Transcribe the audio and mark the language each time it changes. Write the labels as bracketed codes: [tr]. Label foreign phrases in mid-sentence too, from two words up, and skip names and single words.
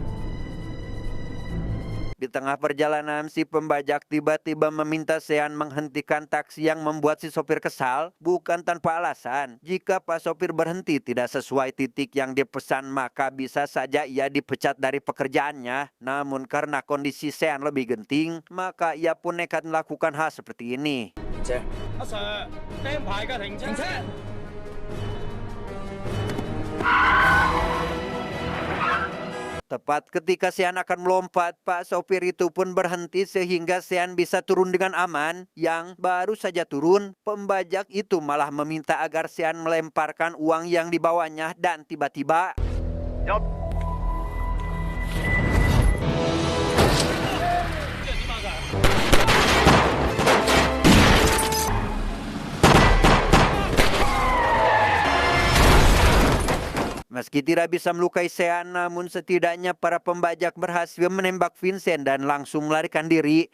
[id] Di tengah perjalanan, si pembajak tiba-tiba meminta Sean menghentikan taksi yang membuat si sopir kesal, bukan tanpa alasan. Jika Pak sopir berhenti tidak sesuai titik yang dipesan, maka bisa saja ia dipecat dari pekerjaannya. Namun karena kondisi Sean lebih genting, maka ia pun nekat melakukan hal seperti ini. [yue] Sir, 釘牌㗎，停車！ [id] Tepat ketika Sean akan melompat, Pak sopir itu pun berhenti sehingga Sean bisa turun dengan aman. Yang baru saja turun, pembajak itu malah meminta agar Sean melemparkan uang yang dibawanya dan tiba-tiba meski tidak bisa melukai Sean, namun setidaknya para pembajak berhasil menembak Vincent dan langsung melarikan diri.